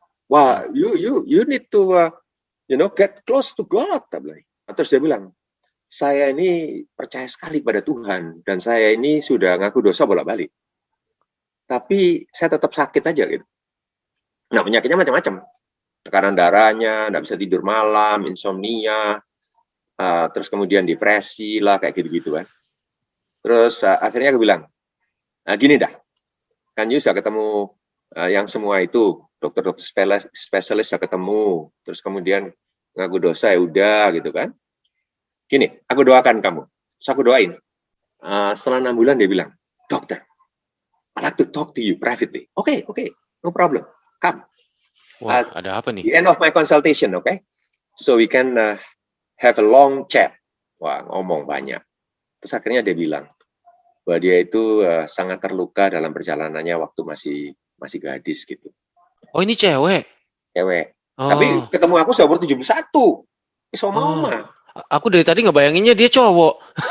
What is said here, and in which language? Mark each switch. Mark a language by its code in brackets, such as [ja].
[en] Wah, you need to get close to God. [id] Terus dia bilang, saya ini percaya sekali pada Tuhan dan saya ini sudah ngaku dosa bolak-balik. Tapi saya tetap sakit aja gitu. Nah, penyakitnya macam-macam. Tekanan darahnya, nggak bisa tidur malam, insomnia, terus kemudian depresi lah kayak gitu-gitu kan. Terus akhirnya aku bilang, nah gini dah, kan you sudah ketemu yang semua itu, dokter-dokter spesialis sudah ketemu, terus kemudian ngaku dosa ya udah gitu kan. Gini, aku doakan kamu. Terus aku doain. Setelah 6 bulan dia bilang, dokter, [en] I'd like to talk to you privately. Okay, no problem. Come. [id] Wah, ada apa nih? [en] The end of my consultation, okay? So we can have a long chat. [id] Wah, ngomong banyak. Terus akhirnya dia bilang bahwa dia itu sangat terluka dalam perjalanannya waktu masih gadis gitu. Oh, ini cewek? Cewek. Tapi ketemu aku sudah umur 71. Mama. Aku dari tadi ngebayanginnya dia cowok.